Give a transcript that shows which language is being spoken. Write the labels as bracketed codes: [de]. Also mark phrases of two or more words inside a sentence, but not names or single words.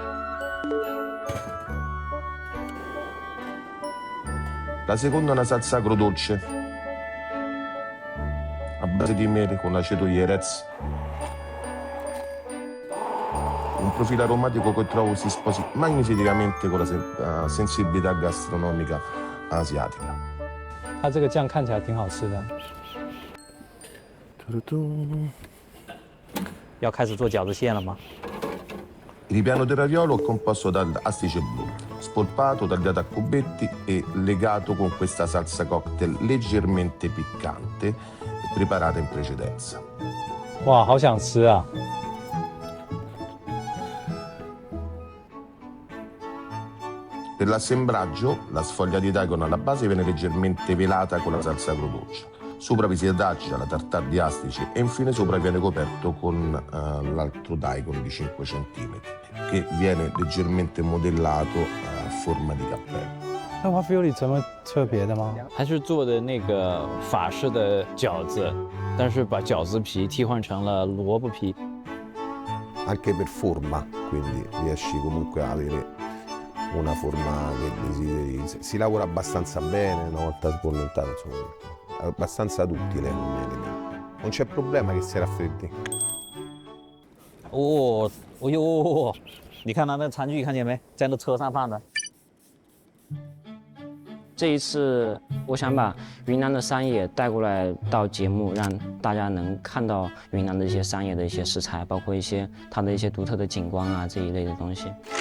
[it] La seconda è una salsa agrodolce, a base di mele con aceto Jerez. Un profilo aromatico che trovo si sposi magnificamente con la sensibilità gastronomica asiatica. [zh] 它这个酱看起来挺好吃的。要开始做饺子馅了吗？ [it] Il ripiano del raviolo è composto dall'astice blu, spolpato, tagliato a cubetti e legato con questa salsa cocktail leggermente piccante, preparata in precedenza. [zh] 哇，好想吃啊！ [it] Per l'assemblaggio, la sfoglia di daikon alla base viene leggermente velata con la salsa agrodolce. Sopra vi si adagia la tartare di astice e infine sopra viene coperto con l'altro daikon di 5 cm che viene leggermente modellato a forma di cappello. [zh] 那它 feel 里什么特别的吗？它是做的那个法式的饺子，但是把饺子皮替换成了萝卜皮。 [it] Anche per forma, quindi riesci comunque a avere una forma che desideri. Si lavora abbastanza bene una volta sbollentato, insomma, è abbastanza duttile come elemento. Non c'è problema che si raffreddi. [zh] 哦，哦呦，你看他那餐具看见没？在那车上放的。这一次，我想把云南的山野带过来到节目，让大家能看到云南的一些山野的一些食材，包括一些它的一些独特的景观啊这一类的东西。